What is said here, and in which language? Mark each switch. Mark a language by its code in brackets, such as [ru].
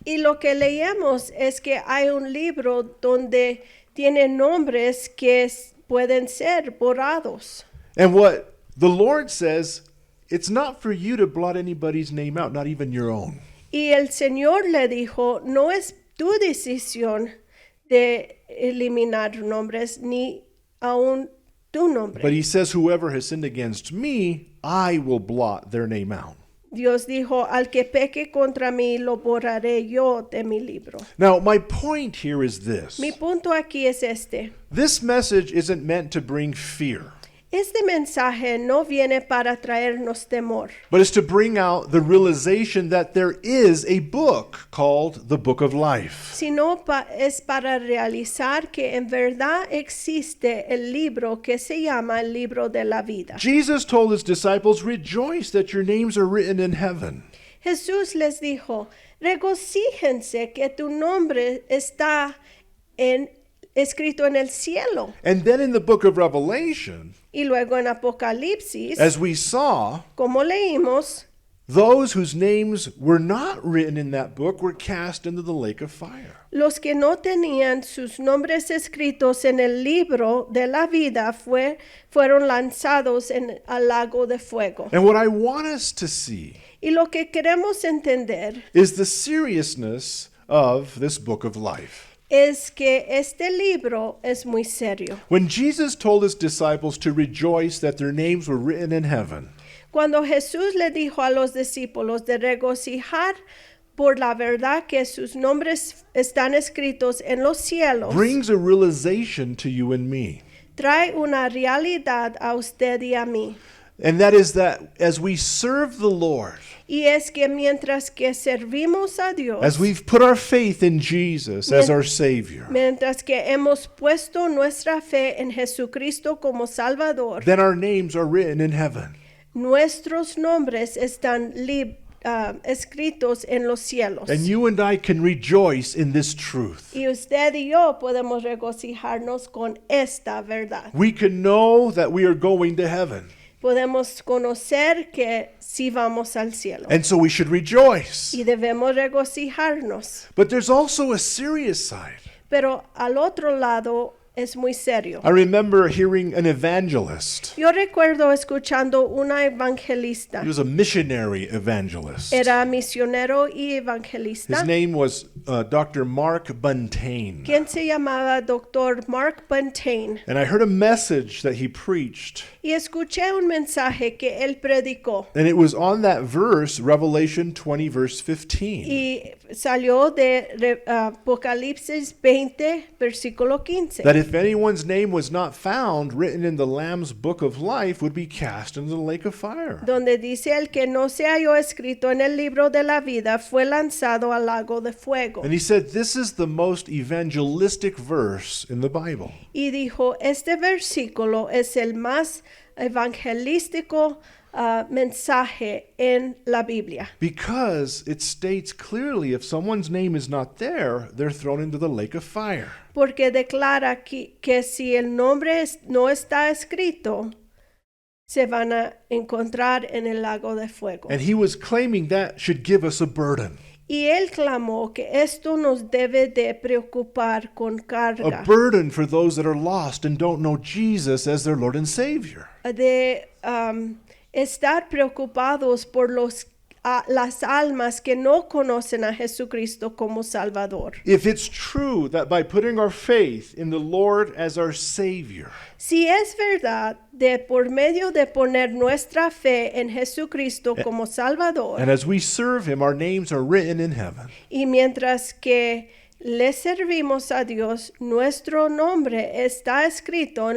[es] Y lo que leemos es que hay un libro donde tiene nombres que pueden ser borrados. [en] And what the Lord says, it's not for you to blot anybody's name out, not even your own. [es] Y el Señor le dijo, no es tu decisión de eliminar nombres, ni aún tu nombre. [en] But he says, whoever has sinned against me, I will blot their name out. [es] Dios dijo, al que peque contra mí, lo borraré yo de mi libro. [en] Now, my point here is this. [es] Mi punto aquí es este. [en] This message isn't meant to bring fear, [es] Este mensaje no viene para traernos temor, [en] but it's to bring out the realization that there is a book called the Book of Life. [es] sino es para realizar que en verdad existe el libro que se llama el libro de la vida. [en] Jesus told his disciples, Rejoice that your names are written in heaven. [es] Jesús les dijo, regocíjense que tu nombre está escrito en el cielo. [en] And then in the book of Revelation, [es] Y luego en Apocalipsis, [en] as we saw, [es] como leímos, [en] those whose names were not written in that book were cast into the lake of fire. [es] los que no tenían sus nombres escritos en el libro de la vida fueron lanzados al lago de fuego. [en] And what I want us to see [es] Y lo que queremos entender [en] is the seriousness of this book of life. [es] es que este libro es muy serio. [en] When Jesus told his disciples to rejoice that their names were written in heaven, [es] Cuando Jesús le dijo a los discípulos de regocijar por la verdad que sus nombres están escritos en los cielos, [en] brings a realization to you and me. [es] trae una realidad a usted y a mí. [en] And that is that as we serve the Lord, [es] Y es que mientras que servimos a Dios, [en] as we've put our faith in Jesus as our Savior, [es] mientras que hemos puesto nuestra fe en Jesucristo como Salvador, [en] then our names are written in heaven. [es] nuestros nombres están escritos en los cielos. [en] And you and I can rejoice in this truth. [es] Y usted y yo podemos regocijarnos con esta verdad. [en] We can know that we are going to heaven. [es] Podemos conocer que sí vamos al cielo. [en] And so we should rejoice. [es] Y debemos regocijarnos. [en] But there's also a serious side. [es] Pero al otro lado es muy serio. [en] I remember hearing an evangelist. [es] Yo recuerdo escuchando una evangelista. [en] He was a missionary evangelist. [es] Era misionero y evangelista. [en] His name was Dr. Mark Buntain. [es] Quien se llamaba Dr. Mark Buntain. [en] And I heard a message that he preached. [es] Y escuché un mensaje que él predicó. [en] And it was on that verse, Revelation 20, verse 15. [es] Y salió de Apocalipsis 20, versículo 15. [en] That if anyone's name was not found written in the Lamb's book of life, would be cast into the lake of fire. [es] Donde dice el que no se halló escrito en el libro de la vida fue lanzado al lago de fuego. [en] And he said, this is the most evangelistic verse in the Bible. [es] Y dijo, este versículo es el más evangelístico mensaje en la Biblia. [en] Because it states clearly if someone's name is not there, they're thrown into the lake of fire. [es] Porque declara que si el nombre no está escrito, se van a encontrar en el lago de fuego. [en] And he was claiming that should give us a burden. [es] Y él clamó que esto nos debe de preocupar con carga. [en] A burden for those that are lost and don't know Jesus as their Lord and Savior. [es] De estar preocupados por las almas que no conocen a Jesucristo como Salvador. [en] If it's true that by putting our faith in the Lord as our Savior, [es] Si es verdad de por medio de poner nuestra fe en Jesucristo como Salvador, [en] and as we serve Him, our names are written in heaven, [es] y mientras que le servimos a Dios, nuestro nombre está escrito en